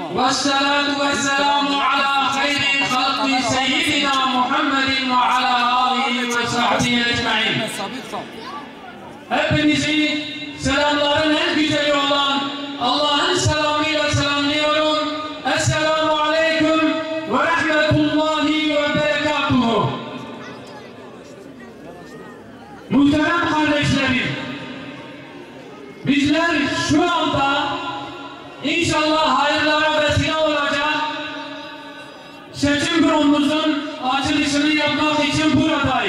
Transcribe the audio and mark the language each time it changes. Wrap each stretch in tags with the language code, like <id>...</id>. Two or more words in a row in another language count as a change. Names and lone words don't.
<ar>والصلاة والسلام على خير خلق سيدنا محمد وعلى آله وصحبه أجمعين.</ar> <tr>Hepinizi selamların en güzeli olan Allah'ın selamıyla selamlıyorum.</tr> <ar>السلام عليكم ورحمة الله وبركاته.</ar> <tr>Muhterem kardeşlerim, bizler şu anda İnşallah hayırlara vesile olacak seçim büromuzun açılışını yapmak için buradayız.</tr>